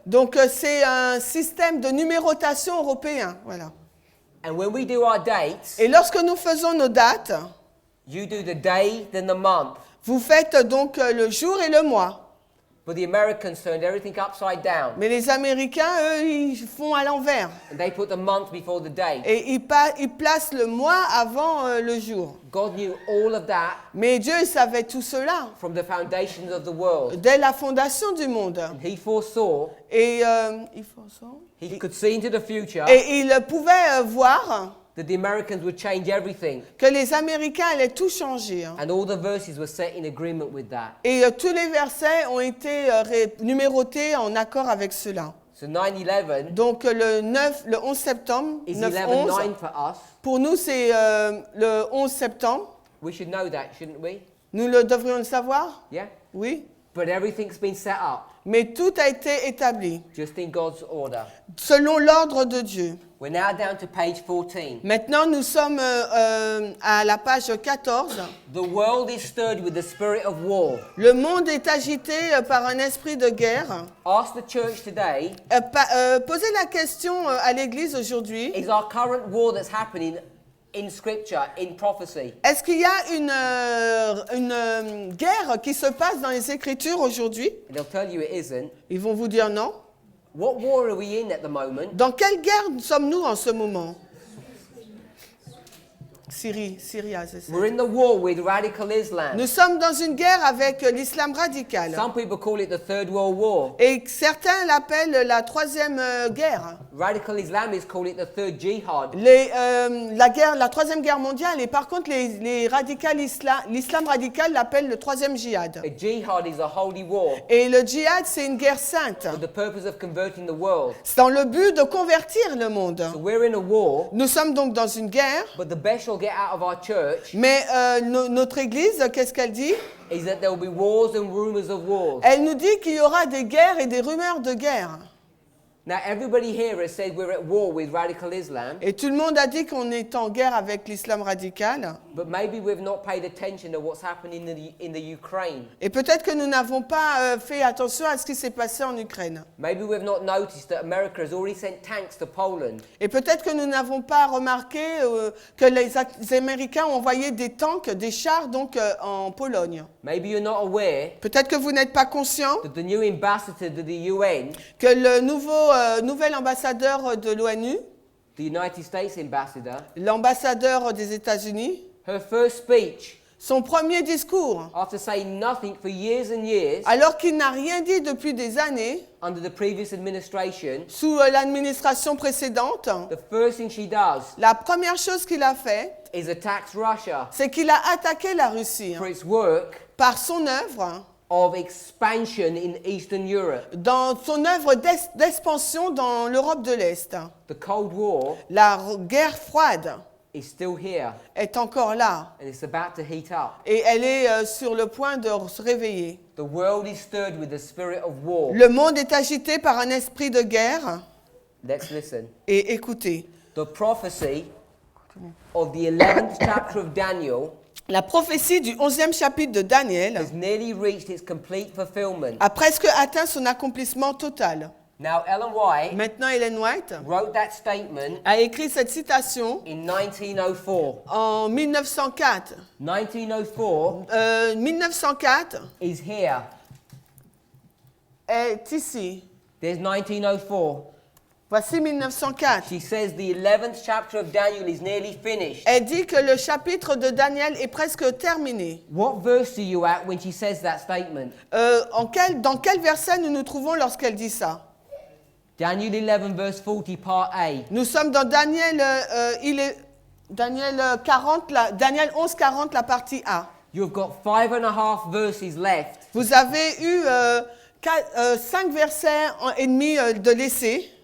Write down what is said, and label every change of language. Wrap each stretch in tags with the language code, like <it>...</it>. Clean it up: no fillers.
<fr>Donc c'est un système de numérotation européen. Voilà.</fr> <en>And when we do our dates,</en> <fr>Et lorsque nous faisons nos dates,</fr> <en>you do the day, then the month.</en> <fr>vous faites donc le jour et le mois.</fr> <en>But the Americans turned everything upside down.</en> <fr>Mais les Américains, eux, ils font à l'envers.</fr> <en>And they put the month before the day.</en> <fr>Et ils placent le mois avant le jour.</fr> <en>God knew all of that</en> <fr>Mais Dieu il savait tout cela</fr> <en>from the foundations of the world.</en> <fr>dès la fondation du monde.</fr> <en>He foresaw,</en> <fr>Et</fr> <en>he could see into the future</en> <fr>il pouvait voir</fr> <en>that the Americans would change everything.</en> <fr>que les Américains allaient tout changer. Hein.</fr> <en>And all the verses were set in agreement with that.</en> <fr>Et tous les versets ont été numérotés en accord avec cela.</fr> <en>So 9/11</en> <fr>Donc le 11 septembre,</fr> <en>is 9/11, 11/9 for us.</en> <fr>pour nous c'est le 11 septembre.</fr> <en>We should know that, shouldn't we?</en> <fr>Nous devrions le savoir?</fr> <en>Yeah?</en> <fr>Oui.</fr> <en>But everything's been set up</en> <fr>Mais tout a été établi</fr> <en>just in God's order.</en> <fr>selon l'ordre de Dieu.</fr> <en>We're now down to page 14.</en> <fr>Maintenant, nous sommes à la page 14.</fr> <en>The world is stirred with the spirit of war.</en> <fr>Le monde est agité par un esprit de guerre.</fr> <en>Ask the church today,</en> <fr>Posez la question à l'Église aujourd'hui.</fr> <en>is our current war that's happening in scripture, in prophecy?</en> <fr>Est-ce qu'il y a une guerre qui se passe dans les Écritures aujourd'hui?</fr> <en>And they'll tell you it isn't.</en> <fr>Ils vont vous dire non.</fr> <en>What war are we in at the moment?</en> <fr>Dans quelle guerre sommes-nous en ce moment? Syrie, c'est ça.</fr> <en>We're in the war with radical Islam.</en> <fr>Nous sommes dans une guerre avec l'islam radical.</fr> <en>Some people call it the Third World War.</en> <fr>Et certains l'appellent la troisième guerre.</fr> <en>Radical Islamists call it the Third Jihad.</en> <fr>La troisième guerre mondiale, et par contre les radicales l'islam radical l'appelle le troisième djihad.</fr> <en>A jihad is a holy war</en> <fr>Et le djihad, c'est une guerre sainte.</fr> <en>for the purpose of converting the world.</en> <fr>C'est dans le but de convertir le monde.</fr> <en>So we're in a war,</en> <fr>Nous sommes donc dans une guerre,</fr> <en>but the best you'll get out of our church</en> <fr>mais notre Église, qu'est-ce qu'elle dit?</fr> <en>is that there will be wars and rumors of wars.</en> <fr>Elle nous dit qu'il y aura des guerres et des rumeurs de guerre.</fr> <en>Now everybody here has said we're at war with radical Islam,</en> <fr>Et tout le monde a dit qu'on est en guerre avec l'islam radical.</fr> <en>but maybe we've not paid attention to what's happening in the Ukraine.</en> <fr>Et peut-être que nous n'avons pas fait attention à ce qui s'est passé en Ukraine.</fr> <en>Maybe we've not noticed that America has already sent tanks to Poland.</en> <fr>Et peut-être que nous n'avons pas remarqué que les Américains ont envoyé des tanks, des chars donc en Pologne.</fr> <en>Maybe you're not aware</en> <fr>Peut-être que vous n'êtes pas conscient</fr> <en>that the new ambassador to the UN,</en> <fr>que le nouvel ambassadeur de l'ONU,</fr> <en>the United States ambassador,</en> <fr>l'ambassadeur des États-Unis,</fr> <en>her first speech</en> <fr>son premier discours,</fr> <en>after saying nothing for years and years</en> <fr>alors qu'il n'a rien dit depuis des années,</fr> <en>under the previous administration,</en> <fr>sous l'administration précédente,</fr> <en>the first thing she does</en> <fr>la première chose qu'il a fait,</fr> <en>is attacks Russia</en> <fr>c'est qu'il a attaqué la Russie</fr> <en>for its work</en> <fr>par son œuvre,</fr> <en>of expansion in Eastern Europe.</en> <fr>dans son œuvre d'expansion dans l'Europe de l'Est.</fr> <en>The Cold War</en> <fr>La guerre froide</fr> <en>is still here</en> <fr>est encore là</fr> <en>and it's about to heat up.</en> <fr>et elle est sur le point de se réveiller.</fr> <en>The world is stirred with the spirit of war.</en> <fr>Le monde est agité par un esprit de guerre.</fr> <en>Let's listen.</en> <fr>Et écoutez,</fr> <en>The prophecy of the 11th chapter of Daniel</en> <fr>la prophétie du 11e chapitre de Daniel</fr> <en>has nearly reached its complete fulfillment.</en> <fr>a presque atteint son accomplissement total.</fr> <en>Now, Ellen White</en> <fr>Maintenant, Ellen White</fr> <en>wrote that statement</en> <fr>a écrit cette citation</fr> <en>in 1904.</en> <fr>en 1904.</fr> <en>1904</en> <fr>1904</fr> <en>is here.</en> <fr>est ici.</fr> <en>There's 1904.</en> <fr>Voici 1904.</fr> <en>She says the 11th chapter of Daniel is nearly finished.</en> <fr>Elle dit que le chapitre de Daniel est presque terminé.</fr> <en>What verse are you at when she says that statement?</en> <fr>Dans quel verset nous nous trouvons lorsqu'elle dit ça?</fr> <en>Daniel 11 verse 40 part A.</en> <fr>Nous sommes dans Daniel, Daniel 11, 40, la partie A.</fr> <en>You've got 5.5 verses left.</en> <fr>Vous avez eu 5 versets et demi de laissés.</fr>